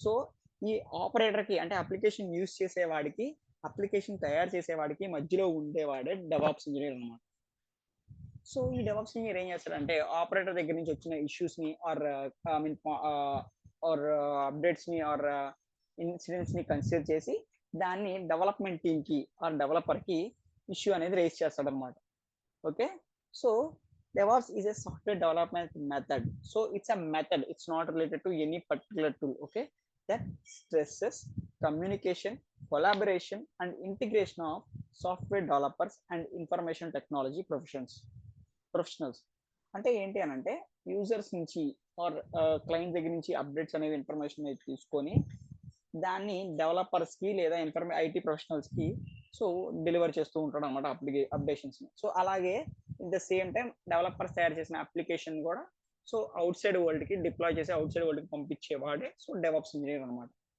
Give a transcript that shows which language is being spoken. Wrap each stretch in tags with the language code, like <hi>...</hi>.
<te>So ఈ ఆపరేటర్కి అంటే application use చేసేవాడికి, అప్లికేషన్ తయారు చేసేవాడికి మధ్యలో ఉండేవాడే డెవాప్స్ ఇంజనీర్ అనమాట. సో ఈ డెవాప్స్ ఇంజనీర్ ఏం చేస్తాడంటే ఆపరేటర్ దగ్గర నుంచి వచ్చిన ఇష్యూస్ ని are I mean are updates ని ఆర్ ఇన్సిడెంట్స్ ని కన్సిడర్ చేసి దాన్ని డెవలప్మెంట్ టీమ్ కి ఆర్ డెవలపర్ కి ఇష్యూ అనేది రేస్ చేస్తాడు అనమాట.</te> <en>Okay, so DevOps is a software development method. So it's a method. It's not related to any particular tool. Okay, that stresses communication, collaboration, and integration of software developers and information technology professionals.</en> <te>అంటే ఏంటి అని అంటే users నుంచి are client దగ్గర నుంచి updates అనేవి information అనేది తీసుకొని దాన్ని డెవలపర్స్ కి లేదా ఐటీ ప్రొఫెషనల్స్ కి సో డెలివర్ చేస్తూ ఉంటాడు అనమాట అప్డేషన్స్ ని. సో అలాగే</te> <en>in the same time</en> <te>developers తయారు చేసిన అప్లికేషన్ కూడా సో అవుట్ సైడ్ వరల్డ్ కి డిప్లాయ్ చేసి అవుట్ సైడ్ వరల్డ్ కి పంపించేవాడే సో డెవాప్స్ ఇంజనీర్ అనమాట.</te>